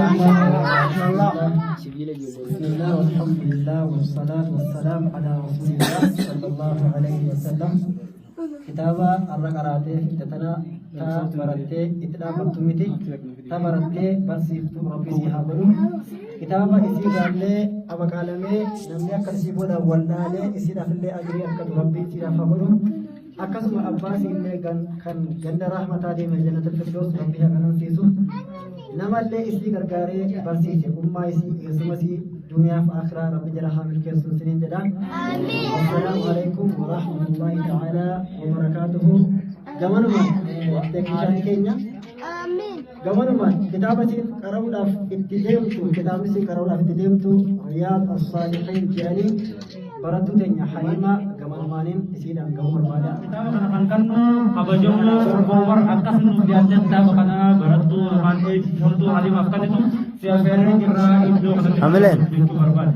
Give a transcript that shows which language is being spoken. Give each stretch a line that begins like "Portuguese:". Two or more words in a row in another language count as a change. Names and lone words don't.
Arabic: بسم الله والحمد لله والصلاة والسلام على رسول الله صلى الله عليه وسلم.
Oromo: Kitaaba arra qaraatee fiddatana ta barattee itti dhaabattu miti ta barattee barsiiftuu rabbii sii haa godhu. Kitaaba isii irraallee abaqaalamee namni akka isii booda wallaalee isiidhaafillee ajrii argatu rabbii isiidhaaf haa godhu. Akkasuma abbaasii illee kan ganda rahmataa deeme
Arabic: جنة الفردوس
Oromo: rabbii haa kanansiisu. Namallee isii gargaaree barsiise ummaa isii keessumas duniyaaf akhiraa rabbi jala haa milkeessuun siniin jedhaan.
Arabic: السلام عليكم ورحمة الله تعالى وبركاته.
Oromo: Gamanumaan beeksisaan keenya. Gamanumaan kitaaba isin qara'uudhaaf itti deemtu kitaabni isin qara'uudhaaf itti deemtu Riyaad as-Saalihiin jedhanii barattuu teenya Haliima gamanumaaniin isiidhaan gahuu barbaada. Kitaaba kana kan kannu kabajamoo Umar akkasumas dhiyaatee kitaaba kana barattuu afaan eebbifamtuu Haliimaaf kennitu siyaafeerri irraa iddoo kanatti jechuu barbaada.